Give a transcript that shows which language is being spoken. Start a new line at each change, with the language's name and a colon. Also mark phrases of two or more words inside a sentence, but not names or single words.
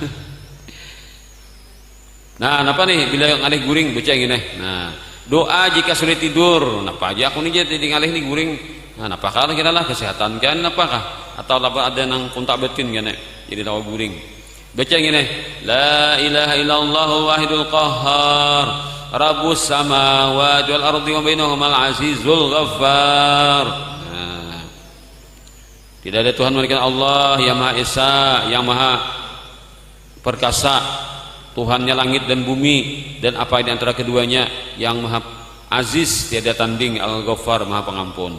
Banjar: Nah, apa nih bila ngalih guring baca gini. Nah, doa jika sulit tidur. Napa aja aku nih jadi ngalih nih guring. Nah, apakah kira lah kesehatan kan apakah atau ada nang kontak batin kan jadi tawa guring. Baca gini,
Arabic: لا إله إلا الله الواحد القهار رب السماوات والأرض وبينهما العزيز الغفار.
Indonesian: Nah, tidak ada Tuhan melainkan Allah yang Maha Esa, yang Maha Perkasa, Tuhannya langit dan bumi dan apa di antara keduanya, yang Maha Aziz tiada tanding, Al-Ghaffar Maha Pengampun.